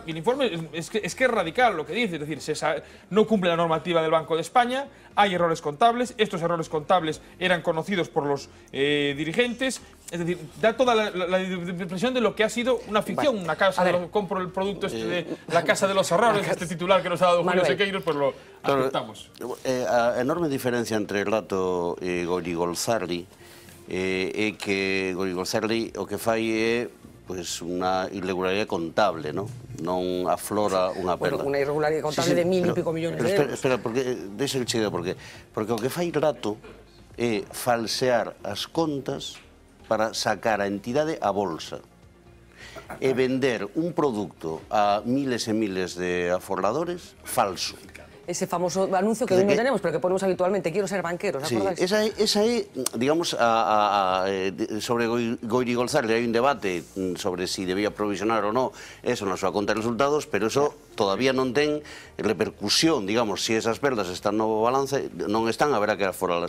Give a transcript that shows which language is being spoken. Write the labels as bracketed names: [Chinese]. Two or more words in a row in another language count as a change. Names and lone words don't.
[Spanish] Y el informe es que es radical lo que dice, es decir, no cumple la normativa del Banco de España, hay errores contables, estos errores contables eran conocidos por los dirigentes, es decir, da toda la impresión de lo que ha sido una ficción, una casa compro el producto de la casa de los errores, este titular que nos ha dado Julio Sequeiros, pues lo aceptamos. [Galician] A enorme diferencia entre Rato e Gorigolzarri é que Gorigolzarri o que fai é pues unha irregularidade contable, non aflora unha perda. Bueno, unha irregularidade contable de 1000 [Spanish] y pico millones [Galician] de euros. Espera, deixa que chegue, porque o que fai Rato é falsear as contas para sacar a entidade a bolsa e vender un produto a miles e miles de aforradores falso. [Spanish] Ese famoso anuncio que hoy no tenemos, pero que ponemos habitualmente, quiero ser banquero, ¿os acordáis? [Galician] Esa é, digamos, sobre Gorigolzarri hai un debate sobre si debía provisionar ou non eso na súa conta de resultados, pero [Spanish] eso todavía [Galician] non ten repercusión, digamos, si esas perdas están no balance, non están, haberá que aforalas.